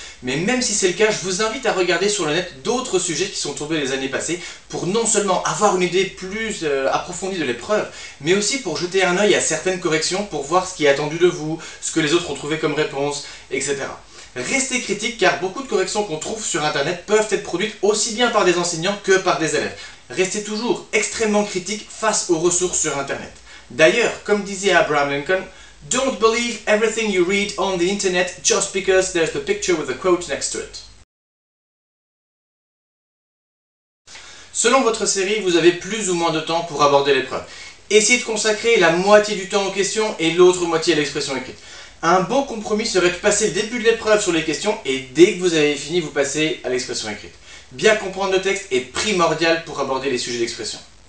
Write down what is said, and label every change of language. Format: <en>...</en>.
<fr>Mais même si c'est le cas, je vous invite à regarder sur le net d'autres sujets qui sont tombés les années passées pour non seulement avoir une idée plus approfondie de l'épreuve, mais aussi pour jeter un œil à certaines corrections pour voir ce qui est attendu de vous, ce que les autres ont trouvé comme réponse, etc. Restez critique car beaucoup de corrections qu'on trouve sur internet peuvent être produites aussi bien par des enseignants que par des élèves. Restez toujours extrêmement critique face aux ressources sur internet. D'ailleurs, comme disait Abraham Lincoln,</fr> <en>don't believe everything you read on the internet just because there's the picture with a quote next to it.</en> <fr>Selon votre série, vous avez plus ou moins de temps pour aborder l'épreuve. Essayez de consacrer la moitié du temps aux questions et l'autre moitié à l'expression écrite. Un bon compromis serait de passer le début de l'épreuve sur les questions et dès que vous avez fini, vous passez à l'expression écrite. Bien comprendre le texte est primordial pour aborder les sujets d'expression.</fr>